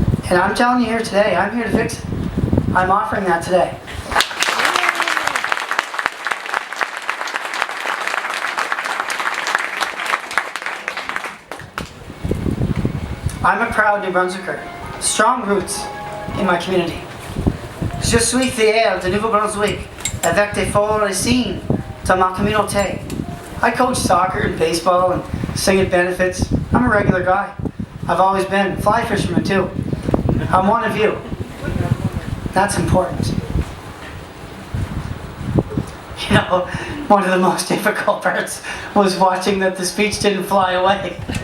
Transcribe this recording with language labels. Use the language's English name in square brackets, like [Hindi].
[English] And I'm telling you here today, I'm here to fix it. I'm offering that today. I'm a proud New Brunswicker. Strong roots in my community. [French] Je suis fier de Nouveau-Brunswick avec des forts racines dans ma communauté. [English] I coach soccer and baseball and sing at benefits. I'm a regular guy. I've always been. Fly fisherman too. I'm one of you. That's important. You know, one of the most difficult parts was watching that the speech didn't fly away.